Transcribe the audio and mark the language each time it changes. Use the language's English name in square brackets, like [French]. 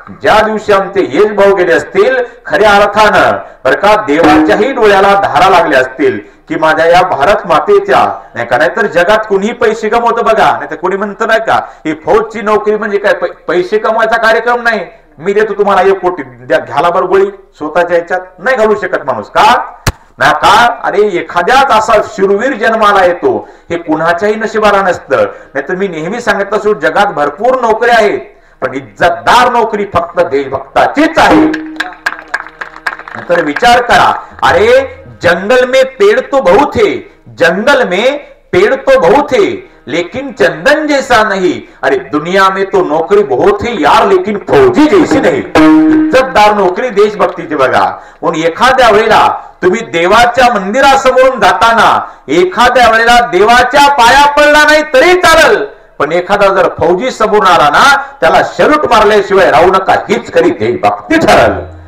[Marathi] ज्या दिवशी आमचे येश भाऊ गेले असतील खऱ्या अर्थानं बर का देवाच्याही डोळ्याला धारा लागल्या असतील की माझ्या या भारत मातेच्या नाही का, नाहीतर जगात कुणीही पैसे कमवतं बघा, नाही तर कोणी म्हणतं नाही का ही फौजची नोकरी म्हणजे काय पैसे कमवायचा कार्यक्रम नाही, मी देतो तुम्हाला 1 कोटी द्या, घ्याला बरं गोळी, स्वतःच्या ह्याच्यात नाही घालू शकत माणूस का ना का. अरे एखाद्याच असा शूरवीर जन्माला येतो हे कुणाच्याही नशिबाला नसतं. नाहीतर मी नेहमी सांगत असो जगात भरपूर नोकऱ्या आहेत पण इज्जतदार नोकरी फक्त देशभक्ताचीच आहे. नंतर विचार करा, [Hindi] अरे जंगल में पेड़ तो बहुत है, जंगल में पेड़ तो बहुत है लेकिन चंदन जैसा नहीं. अरे दुनिया में तो नौकरी बहुत है यार लेकिन फौजी जैसी नहीं. [Marathi] इज्जतदार नोकरी देशभक्तीची बघा. म्हणून एखाद्या वेळेला तुम्ही देवाच्या मंदिरासमोरून जाताना एखाद्या वेळेला देवाच्या पाया पडला नाही तरी चालेल, पण एखादा जर फौजी समोर आला ना त्याला शरूट मारल्याशिवाय राहू नका, हीच खरी देशभक्ती ठरल.